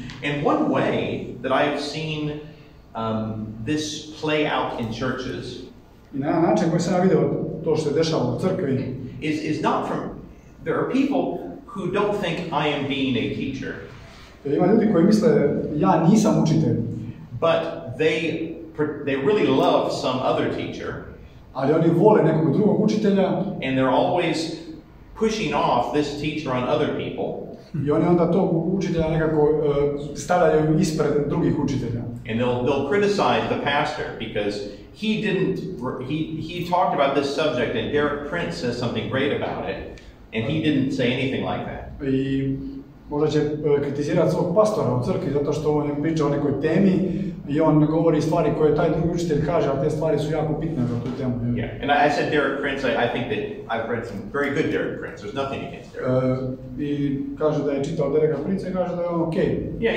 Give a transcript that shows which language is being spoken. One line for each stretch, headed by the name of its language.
English: And one way that I have seen this play out in churches
Croatian: I na jedan način koji sam ja vidio to što se dešava u crkvi
English: is not from, there are people who don't think I am being a teacher.
Croatian: Ima ljudi koji misle ja nisam učitelj.
English: But they really love some other teacher.
Croatian: Ali oni vole nekog drugog učitelja.
English: And they're always pushing off this teacher on other people.
Croatian: I oni onda tog učitelja nekako stavljaju ispred drugih učitelja.
English: And they'll criticize the pastor because he talked about this subject and Derek Prince says something great about it and he didn't say anything like that.
Croatian: I Možda će kritizirati svog pastora u crkvi zato što on je pričao o nekoj temi i on govori stvari koje taj drugi učitelj kaže, a te stvari su jako bitne za tu temu.
English: Yeah, and I said Derek Prince. I think that I've read some very good Derek Prince. There's nothing against Derek.
Croatian: I kaže da je čitao Dereka Princa i kaže da je on okej.